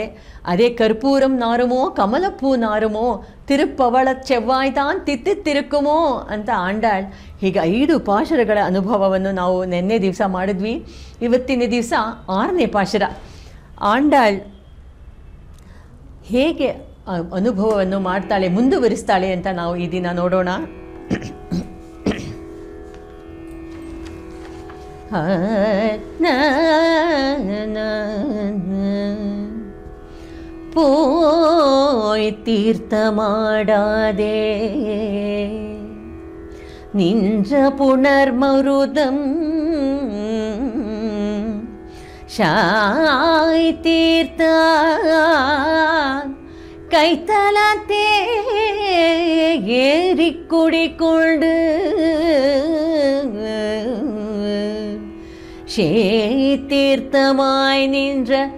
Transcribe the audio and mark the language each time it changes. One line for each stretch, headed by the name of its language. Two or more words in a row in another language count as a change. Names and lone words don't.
Kannada: ಅದೇ
Tamil: கற்பூரம் நாறுமோ கமலப்பூ நாறுமோ திருப்பவளச் செவ்வாய்தான் திருக்குமோ
Kannada: ಅಂತ ಆಂಡಾಳ್ ಹೀಗೆ 5 ಪಾಶುರಗಳ ಅನುಭವವನ್ನು ನಾವು ನಿನ್ನೆ ದಿವಸ ಮಾಡಿದ್ವಿ. ಇವತ್ತಿನ ದಿವಸ 6ನೇ ಪಾಶುರ. ಆಂಡಾಳ್ ಹೇಗೆ ಅನುಭವವನ್ನು ಮಾಡ್ತಾಳೆ, ಮುಂದುವರಿಸ್ತಾಳೆ ಅಂತ ನಾವು ಈ ದಿನ ನೋಡೋಣ.
Tamil: போய் தீர்த்தமாடாதே நின்ற புணர்மருதம் ஷாய் தீர்த்த கைத்தலத்தே ஏறி குடிக்கொண்டு தீர்த்தமாய் நின்ற